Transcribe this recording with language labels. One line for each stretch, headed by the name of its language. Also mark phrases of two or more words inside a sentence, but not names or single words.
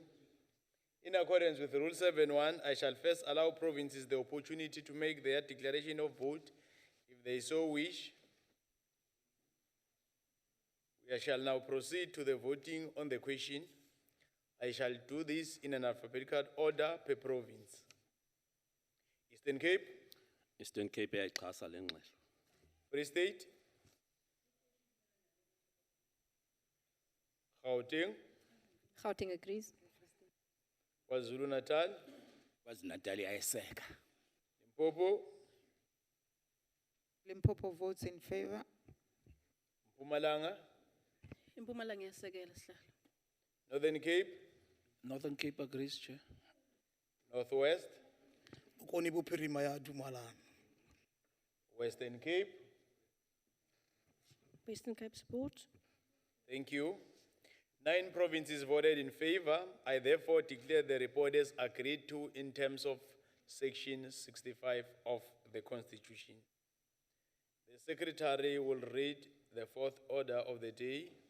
English: In accordance with Rule 7.1, I shall first allow provinces the opportunity to make their declaration of vote if they so wish. We shall now proceed to the voting on the question. I shall do this in an alphabetical order per province. Eastern Cape,
Xhosa: Eastern Cape ayayixhasa le ngxelo.
English: Free State, Gauteng, Gauteng agrees. KwaZulu Natal,
Zulu: KwaZulu-Natal ayeseka.
English: Limpopo, Limpopo votes in favor. Mpumalanga,
Swati: Impumalanga iyasekela sihlalo.
English: Northern Cape, Northern Cape agrees, Chair. Northwest,
Tswana: Bokoni bophirima ya dumalana.
English: Western Cape. Western Cape support. Thank you. 9 provinces voted in favor. I therefore declare the report as agreed to in terms of Section 65 of the Constitution. The Secretary will read the 4th order of the day.